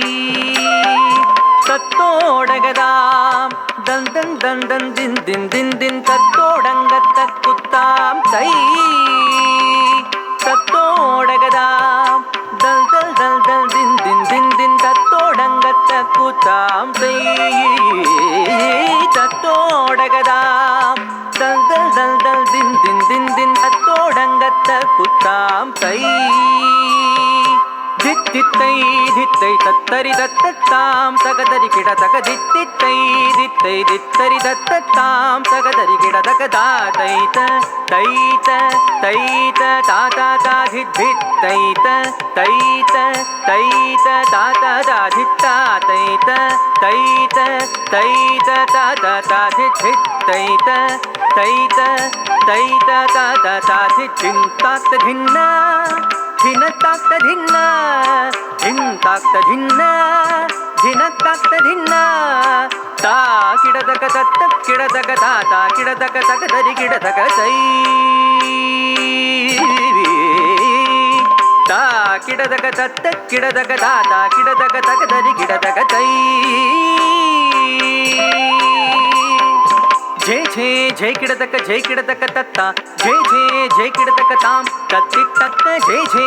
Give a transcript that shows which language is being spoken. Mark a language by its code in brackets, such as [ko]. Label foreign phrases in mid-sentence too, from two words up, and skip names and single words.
[hi] tattodagadaam dal dal dal dal din din din din tattodanga takkutam tai tattodagadaam dal dal dal dal din din din din tattodanga takkutam tai tattodagadaam dal dal dal dal din din din din tattodanga takkutam tai dittai dittai tattari dattatam tagadari kida tagadittai dittai dittari dattatam tagadari kida tagadaita taita taita ta ta ta dittai taita taita ta ta ta ditta taita taita taita ta ta ta dittai taita taita ta ta ta dittinta dhinna धिनताक्त धिन्न धिन्ताक्त धिन्न धिनताक्त धिन्न ता किडदक तत्त किडदक ता किडदक तक दरि किडदक तै ता किडदक तत्त किडदक ता किडदक तक दरि किडदक तै जय जय जय किडदक तत्ता जय जय जय किडदक ताम तत्तितक जय जय